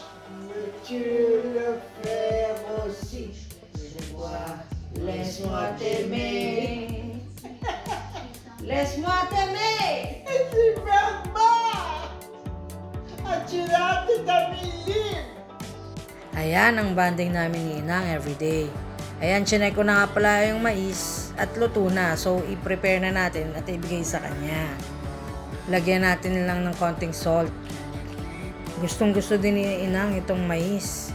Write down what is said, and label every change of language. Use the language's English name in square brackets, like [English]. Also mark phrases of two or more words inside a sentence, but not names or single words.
[French] Tu le fais aussi. Laisse-moi t'aimer. Laisse-moi t'aimer! Super bas! Attirante da Milin! [Filipino] Ayan ang banding namin ni Inang everyday. Ayan, chinek ko na nga pala yung mais at luto na. So, i-prepare na natin at ibigay sa kanya. Lagyan natin lang ng konting salt. Gustong gusto din ni Inang itong mais.